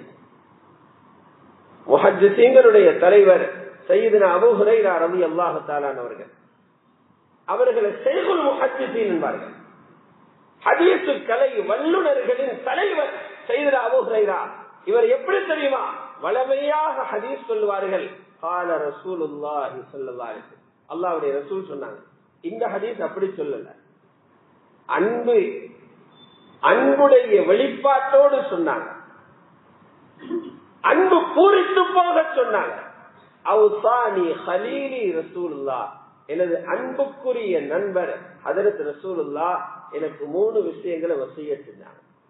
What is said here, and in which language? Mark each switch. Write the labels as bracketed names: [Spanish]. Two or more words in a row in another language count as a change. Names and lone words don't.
[Tamil] முஹத்திஸீன்களுடைய தலைவர் சய்யிதுனா அபூ ஹுரைரா [Arabic] رضي الله تعالى [Tamil] அவர்கள், அவர்களை [Arabic] شيخ المحدثين [Tamil] என்பார்கள். ஹதீஸ் கலை வல்லுநர்களின் தலைவர் சய்யிதுனா அபூ ஹுரைரா. இவர் எப்படி தெரியுமா, வளமையாக ஹதீஸ் சொல்லுவார்கள். [Arabic] قال رسول الله صلى الله عليه وسلم, [Tamil] அல்லாஹ்வுடைய ரசூல் சொன்னாங்க. இந்த ஹதீஸ் அப்படி சொல்லல, அன்புடைய வெளிப்பாட்டோடு சொன்னாங்க, அன்பு பூரித்து போக சொன்னாங்க. [Arabic] أوصاني خليلي رسول الله, [Tamil] எனது அன்புக்குரிய நண்பர் ஹதரத் ரசூலுல்லாஹ் எனக்கு 3 விஷயங்களை வசியத் செஞ்சாங்க.